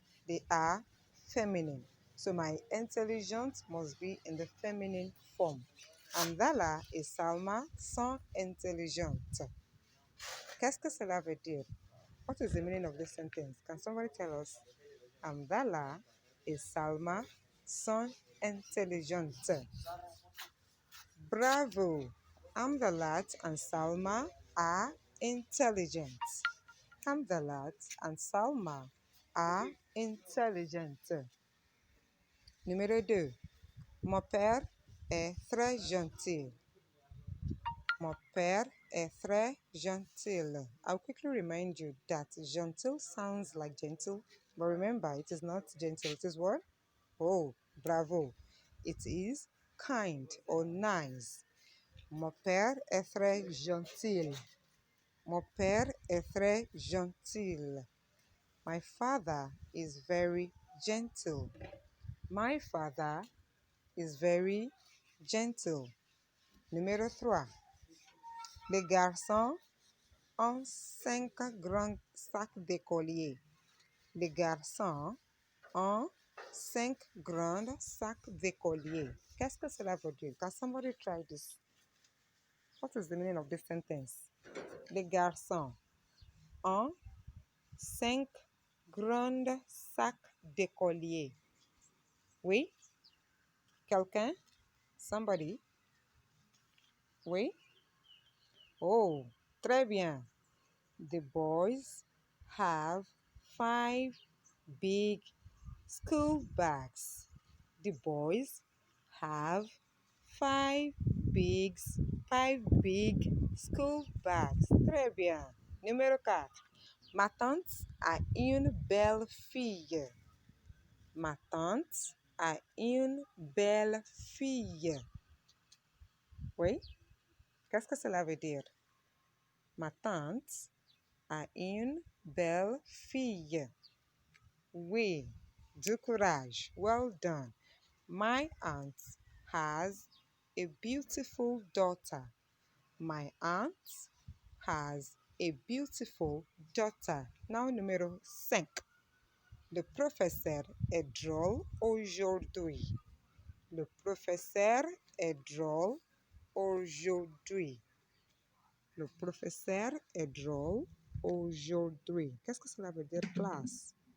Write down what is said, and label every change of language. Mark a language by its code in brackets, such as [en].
[en] They are feminine. So my intelligence must be in the feminine form. [fr] Hamdallah et Salma sont intelligentes. Qu'est-ce que cela veut dire? [en] What is the meaning of this sentence? Can somebody tell us? [fr] Hamdallah et Salma sont intelligentes. Bravo! [en] Hamdalat and Salma are intelligent. Hamdalat and Salma are intelligent. [fr] Numéro 2. Mon père est très gentil. Mon père est très gentil. [en] I'll quickly remind you that gentil sounds like gentle, but remember, it is not gentle. It is what? Oh, bravo. It is kind or nice. [fr] Mon père est très gentil. Mon père est très gentil. [en] My father is very gentle. My father is very gentle. [fr] Numéro 3. Les garçons ont 5 grands sacs d'écolier. Les garçons ont 5 grands sacs d'écolier. Qu'est-ce que cela veut dire? [en] Can somebody try this? What is the meaning of this sentence? [fr] Les garçons ont 5 grands sacs d'écolier. Oui? Quelqu'un? [en] Somebody? [fr] Oui? Oh, très bien. [en] The boys have 5 big school bags. The boys have five big, 5 big school bags. [fr] Très bien. Numéro 4. Ma tante a une belle fille. Ma tante a une belle fille. Oui? Qu'est-ce que cela veut dire? Ma tante a une belle fille. Oui. Du courage. [en] Well done. My aunt has a beautiful daughter. My aunt has a beautiful daughter. [fr] Now, numéro 5. Le professeur est drôle aujourd'hui. Le professeur est drôle aujourd'hui. Le professeur est drôle aujourd'hui. Qu'est-ce que cela veut dire, classe?